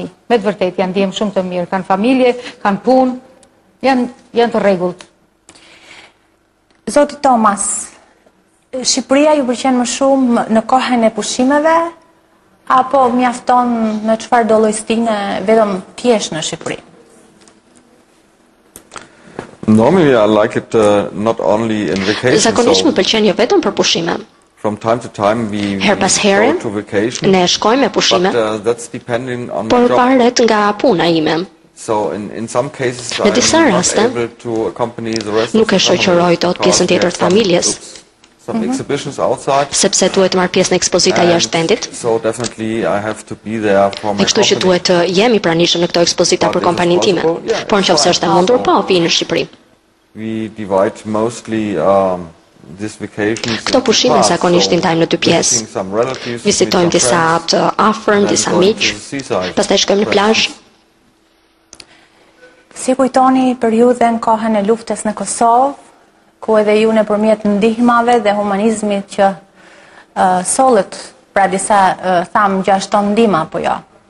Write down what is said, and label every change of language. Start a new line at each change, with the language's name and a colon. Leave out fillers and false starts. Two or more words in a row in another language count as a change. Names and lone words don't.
Albanian: Me të vërtet janë djemë shumë të mirë, kanë familje, kanë punë, janë të rregullt. Zoti Thomas, Shqipëria ju pëlqen më shumë në kohën e pushimeve, apo mjafton në çfarë do llojstine vetëm thjesht në Shqipëri?
English: Normally I like it not only in vacation.
Albanian: Zakonisht më pëlqen jo vetëm për pushime.
English: From time to time we
Albanian: Her pas here,
English: go to vacation.
Albanian: ne shkojmë me pushime,
English: But that's depending on
Albanian: por
English: my job.
Albanian: varet nga puna ime.
English: So in some cases
Albanian: Në disa
English: I'm not
Albanian: raste,
English: able to accompany the rest
Albanian: nuk e
English: of the
Albanian: shoqëroj
English: family
Albanian: dot pjesën
English: because
Albanian: tjetër
English: we
Albanian: të
English: have
Albanian: familjes,
English: some exhibitions outside.
Albanian: sepse duhet të marr pjesë në ekspozita jashtë tendit.
English: So definitely I have to be there for my
Albanian: E kështu që
English: company.
Albanian: duhet të jemi pranishëm në këto ekspozita për kompaninë time. Por nëse është e mundur, po vi në Shqipëri.
English: We divide mostly this vacations.
Albanian: Këto pushime zakonisht i ndajmë në dy pjesë. Vizitojmë disa të afërm, disa miq, pastaj shkojmë në plazh. Si kujtoni periudhën kohën e luftës në Kosovë, ku edhe ju nëpërmjet ndihmave dhe humanizmit që sollët, pra disa tham 6 ton ndihmë apo jo?